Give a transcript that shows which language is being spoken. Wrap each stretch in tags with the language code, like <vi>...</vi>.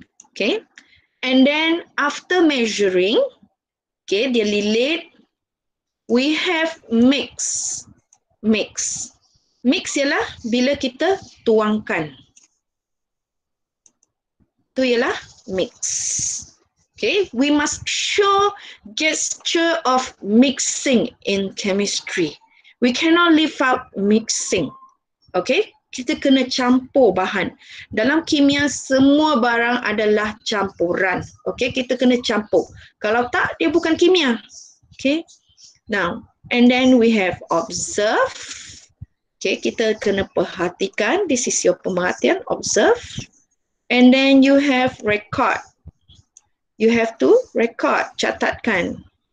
<en>Okay, and then after measuring, okay,</en> <ms>dia lilit,</ms> <en>we have mix.</en> <ms>Mix ialah bila kita tuangkan. Itu ialah mix.</ms> <en>Okay, we must show gesture of mixing in chemistry. We cannot leave out mixing.</en> <ms>Okay, kita kena campur bahan. Dalam kimia semua barang adalah campuran. Okay, kita kena campur. Kalau tak, dia bukan kimia.</ms> <en>Okay, now and then we have observe. Okay,</en> <ms>kita kena perhatikan.</ms> <en>This is your pemerhatian, observe. And then you have record. You have to record, catatkan.</en>